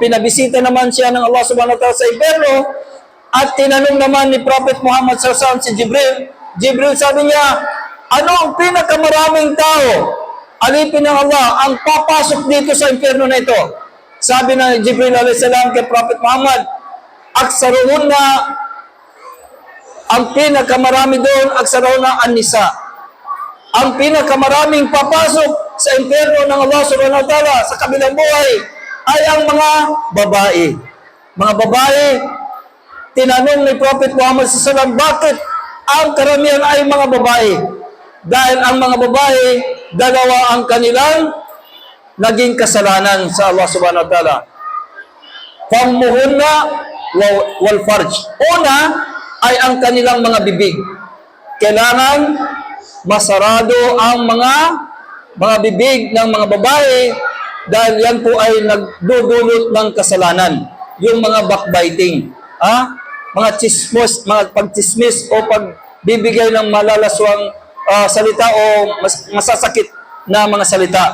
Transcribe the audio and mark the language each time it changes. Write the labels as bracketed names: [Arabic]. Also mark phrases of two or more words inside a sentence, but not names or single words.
[Filipino] Pinabisita naman siya ng Allah [Arabic] سبحانه وتعالى [Filipino] sa impyerno, at tinanong naman ni Prophet Muhammad sallallahu si Jibril. Jibril, sabi niya, ano ang pinakamaraming tao, alipin ng Allah, ang papasok dito sa impyerno na ito? Sabi ng Jibril [Arabic] عليه السلام [Filipino] kay Prophet Muhammad, aksaruhunna, ang pinakamarami doon, [Arabic] أكثرهن النساء. [Filipino] Ang pinakamaraming papasok sa impyerno ng Allah [Arabic] سبحانه وتعالى [Filipino] sa kabilang buhay ay ang mga babae. Mga babae, tinanong ni Prophet Muhammad [Arabic] صلى الله عليه وسلم, [Filipino] bakit ang karamihan ay mga babae? Dahil ang mga babae, dalawa ang kanilang naging kasalanan sa Allah [Arabic] سبحانه وتعالى. فمهن والفرج. [Filipino] Una ay ang kanilang mga bibig. Kailangan masarado ang mga bibig ng mga babae, dahil yan po ay nagdudulot ng kasalanan. Yung mga backbiting, mga chismos, mga pagchismis o pagbibigay ng malalaswang salita o masasakit na mga salita.